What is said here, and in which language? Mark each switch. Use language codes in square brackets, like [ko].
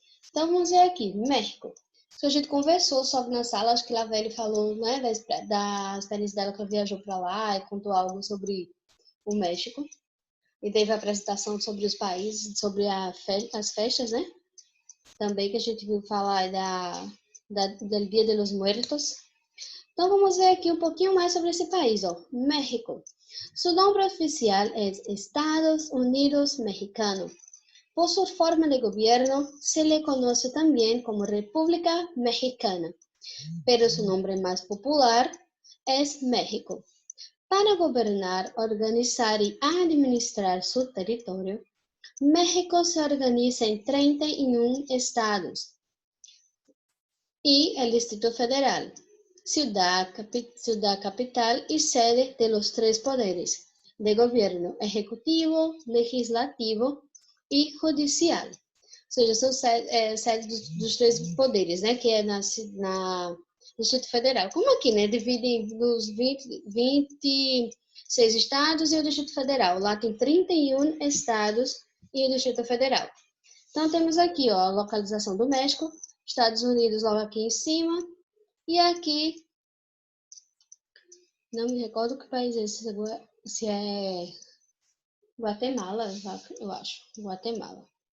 [pt] Então vamos ver aqui, México. Que a gente conversou sobre na sala, acho que a Velho falou, né, da experiência dela que ela viajou para lá e contou algo sobre o México. E teve a apresentação sobre os países, sobre as festas, né? Também que a gente viu falar do Dia de los Muertos. Então vamos ver aqui um pouquinho mais sobre esse país, ó. México. [es] Su nombre oficial es Estados Unidos Mexicano. Por su forma de gobierno se le conoce también como República Mexicana, pero su nombre más popular es México. Para gobernar, organizar y administrar su territorio, México se organiza en 31 estados y el Distrito Federal, ciudad capital y sede de los 3 poderes de gobierno: ejecutivo, legislativo y judicial. [pt] seja, são sede dos três poderes, né? Que é no Distrito Federal. Como aqui, né? Dividem nos 26 estados e o Distrito Federal. Lá tem 31 estados e o Distrito Federal. Então, temos aqui, ó, a localização do México, Estados Unidos logo aqui em cima, e aqui, não me recordo que país é esse, se é Guatemala, eu acho, Guatemala.